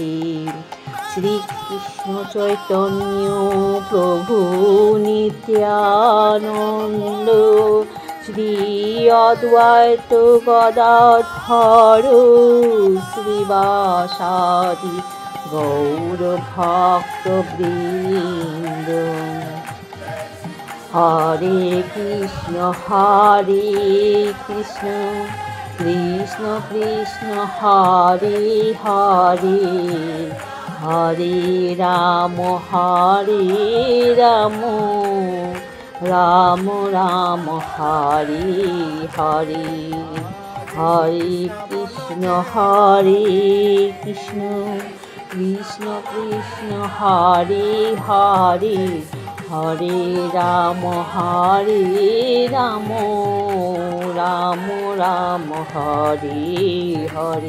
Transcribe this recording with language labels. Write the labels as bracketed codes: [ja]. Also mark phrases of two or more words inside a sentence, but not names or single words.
[sa] শ্রীকৃষ্ণ চৈতন্য প্রভু নিত্যানন্দ শ্রী অদ্বৈত গদাধর শ্রীবাসাদি গৌরভক্তবৃন্দ। হরে কৃষ্ণ কৃষ্ণ কৃষ্ণ হরে হরে হরে রাম রাম রাম হরে হরে। হরে কৃষ্ণ কৃষ্ণ কৃষ্ণ হরে হরে হরে রাম রাম রাম হরে হরে।